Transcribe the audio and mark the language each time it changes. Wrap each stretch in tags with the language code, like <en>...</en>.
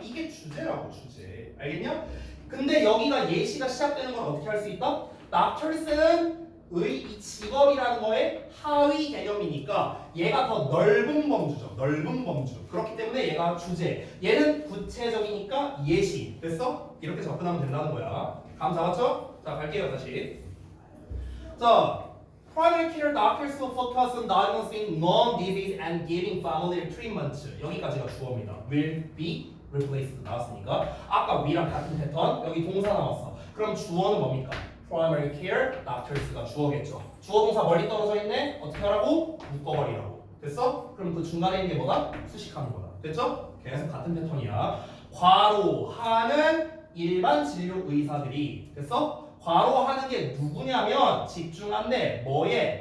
<ko>이게 주제라고, 주제. 알겠냐? 근데 여기가 예시가 시작되는 건 어떻게 할 수 있다? 닥터스는 이 직업이라는 거에 하위 개념이니까 얘가 더 넓은 범주죠. 넓은 범주. 그렇기 때문에 얘가 주제. 얘는 구체적이니까 예시. 됐어? 이렇게 접근하면 된다는 거야. 감 잡았죠? 자, 갈게요, 다시.</ko> <en>자, primary care doctors will focus on diagnosing known disease and giving familiar treatment.</en> <ko>여기까지가 주어입니다.</ko> <en>will be replaced</en> <ko>나왔으니까 아까 we랑 같은 패턴. 여기 동사 나왔어. 그럼 주어는 뭡니까? primary care doctors가 주어겠죠. 주어 동사 멀리 떨어져 있네. 어떻게 하라고? 묶어버리라고. 됐어? 그럼 그 중간에 있는 게 뭐다? 수식하는 거다. 됐죠? 계속 같은 패턴이야. 과로하는 일반 진료 의사들이 됐어? 과로하는 게 누구냐면 집중한데 뭐에?</ko>